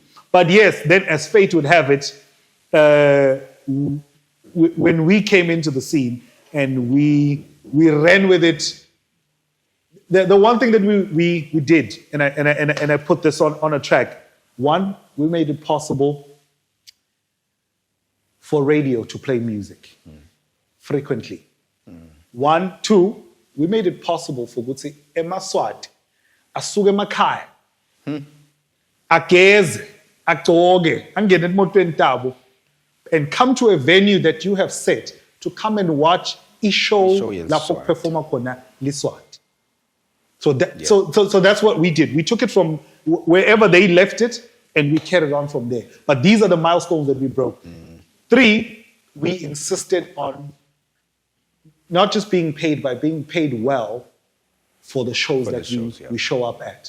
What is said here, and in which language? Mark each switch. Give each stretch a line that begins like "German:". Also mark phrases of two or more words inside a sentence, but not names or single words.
English: But yes, then as fate would have it, when we came into the scene and we ran with it, the one thing that we did, and I put this on a track. One, we made it possible for radio to play music frequently. One, two, we made it possible for
Swati: Gutsi emaswati asuke emakhaya ageze agcoke angene emotweni tabo
English: and come to a venue that you have set to come and watch
Swati: Ishow lapho yeLiswati. performa khona liswati.
English: So that's what we did. We took it from wherever they left it and we carried on from there. But these are the milestones that we broke. Three, we insisted on not just being paid, but being paid well for the shows we show up at.